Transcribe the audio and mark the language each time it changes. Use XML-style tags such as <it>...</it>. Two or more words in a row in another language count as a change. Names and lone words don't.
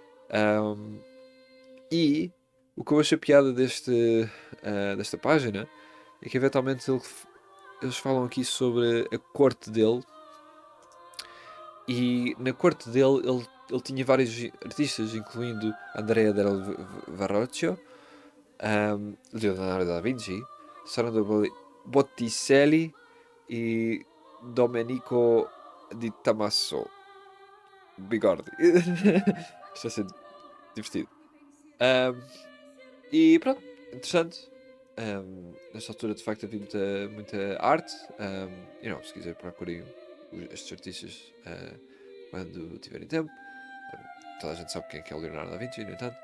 <pt>E o que eu achei piada desta página é que eventualmente eles falam aqui sobre a corte dele. E na corte dele ele tinha vários artistas, incluindo Andrea del Verrocchio, Leonardo da Vinci, Sandro Botticelli e Domenico di Tommaso Bigordi. Isto vai ser divertido. E pronto, interessante. Nesta altura, de facto, havia muita arte. Se quiser procurem estes artistas quando tiverem tempo. Toda a gente sabe quem é que é o Leonardo da Vinci, no entanto.</pt>